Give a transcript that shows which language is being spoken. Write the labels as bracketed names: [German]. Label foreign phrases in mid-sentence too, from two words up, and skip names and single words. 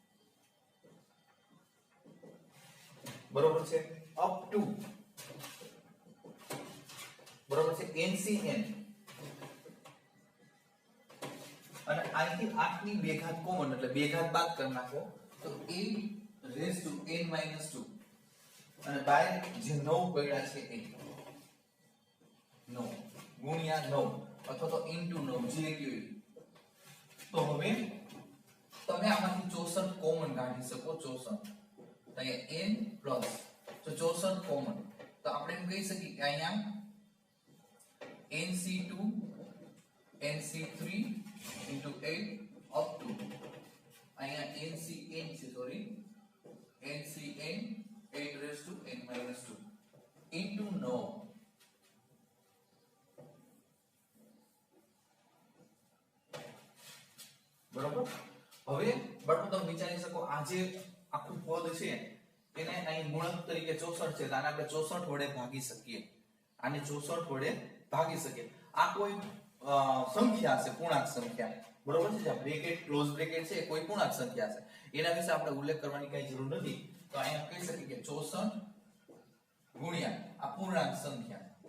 [Gujarati] બરોબર છે [English] up to [Gujarati] બરોબર છે ncn અને અહીંથી 8 ની 2 ઘાત કોમન એટલે 2 ઘાત બાદ કરી નાખો તો [English] a raised to n minus 2 [Gujarati] અને બાય જે 9 પડ્યા છે એ 9 ગુણ્યા 9 અથવા તો ઇન્ટુ 9 જે કહેવાય તો હવે તમે આમાંથી 64 કોમન કાઢી શકો 64 તો અહીંયા n પ્લસ તો 64 કોમન તો આપણે એમ કહી શકીએ કે અહીંયા [English] nc2 nc3 into 8 up to અહીંયા ncn છે સોરી ncn 8 raised to n minus 2 into 9 [Gujarati] બરોબર હવે બટ તમે વિચારી શકો આ જે આખું પદ છે એને અહીં ગુણક તરીકે 64 છે તો આને આપણે 64 વડે ભાગી શકીએ આને 64 વડે ભાગી શકીએ આ કોઈ સંખ્યા છે પૂર્ણાંક સંખ્યા બરોબર છે જે [English] bracket close bracket [Gujarati] છે કોઈ પૂર્ણાંક સંખ્યા છે એના વિશે આપણે ઉલ્લેખ કરવાની કઈ જરૂર નથી તો અહીંયા કહી શકીએ કે 64 ગુણ્યા આ પૂર્ણાંક સંખ્યા